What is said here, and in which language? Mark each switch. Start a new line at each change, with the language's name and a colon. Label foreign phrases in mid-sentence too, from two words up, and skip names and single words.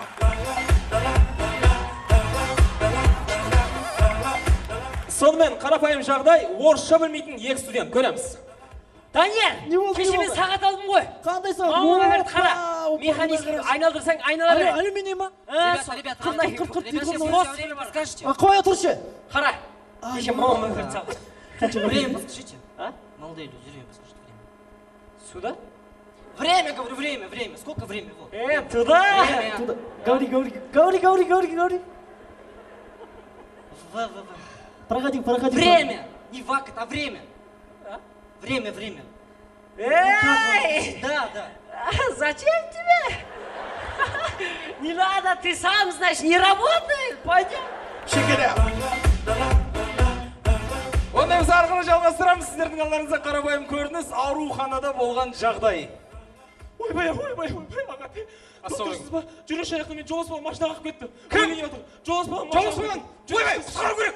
Kazakh: Сонымен қарапайым жағдай, орысша білмейтін екі студент көреміз. Данияр, кеше мен сағат алдым ғой. Қандай сағат? Мамама бәрді қара. Механизм айналдырсаң айнала бер. Алюминий ма?
Russian: Скажите.
Kazakh: Қоя тұршы. Қара. Кеше мамама бәрді салды.
Russian: Время подскажите. Молодые люди, время подскажите. Сюда? Время, говорю, время. Сколько времени? Туда. Говори. Проходи. Время. Не вакт, а время. Время. Эй! Да. Зачем тебе? Не надо, ты сам, значит, не работает. Пойдем.
Kazakh: Ондай біз арқылы жалғастырамыз. Сіздердің алдарыңызда қарапайым көрініс ауруханада болған жағдай. Ойбай, аға. Доктор, ба? Жүріш аяқты мен Жолдасбай машинаға қағып кетті. Кім? Жолдасбай. Ойбай, құтқару керек.